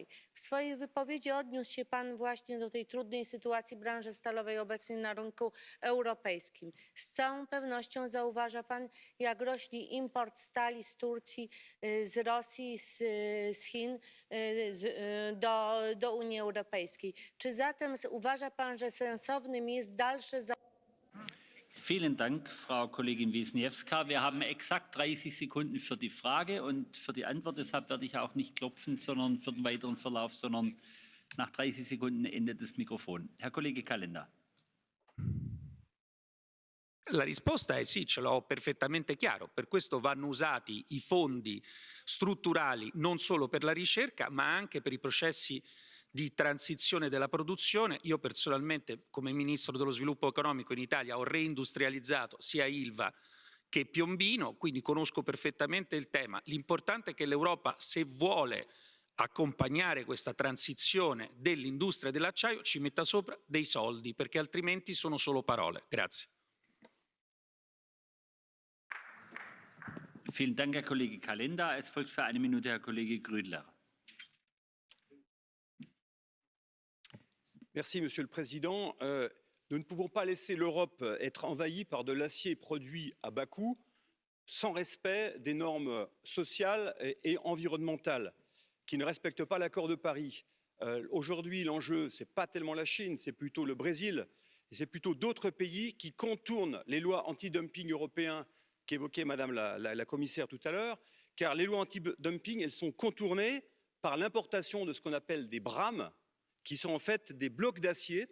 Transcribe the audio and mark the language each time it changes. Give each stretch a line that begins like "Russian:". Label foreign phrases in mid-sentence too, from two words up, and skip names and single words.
Polish: W swojej wypowiedzi odniósł się pan właśnie do tej trudnej sytuacji branży stalowej obecnej na rynku europejskim. Z całą pewnością zauważa pan, jak rośnie import stali z Turcji, z Rosji, z Chin do Unii Europejskiej. Czy zatem uważa pan, że sensownym jest dalsze...
German: Vielen Dank, Frau Kollegin Wisniewska. Wir haben exakt 30 Sekunden für die Frage und für die Antwort. Deshalb werde ich auch nicht klopfen, sondern für den weiteren Verlauf, sondern nach 30 Sekunden endet das Mikrofon. Herr Kollege Calenda.
Italian: La risposta è sì, ce l'ho perfettamente chiaro. Per questo vanno usati i fondi strutturali non solo per la ricerca, ma anche per i processi di transizione della produzione. Io personalmente, come Ministro dello Sviluppo Economico in Italia, ho reindustrializzato sia Ilva che Piombino, quindi conosco perfettamente il tema. L'importante è che l'Europa, se vuole accompagnare questa transizione dell'industria dell'acciaio, ci metta sopra dei soldi, perché altrimenti sono solo parole. Grazie. Vielen Dank, Herr Kollege Calenda. Es folgt für eine Minute Herr Kollege Grüdler.
French: Merci, Monsieur le Président. Nous ne pouvons pas laisser l'Europe être envahie par de l'acier produit à bas coût, sans respect des normes sociales et environnementales. qui ne respectent pas l'accord de Paris. Aujourd'hui, l'enjeu, ce n'est pas tellement la Chine, c'est plutôt le Brésil, et c'est plutôt d'autres pays qui contournent les lois anti-dumping européens qu'évoquait Madame la commissaire tout à l'heure, car les lois anti-dumping, elles sont contournées par l'importation de ce qu'on appelle des brames, qui sont en fait des blocs d'acier.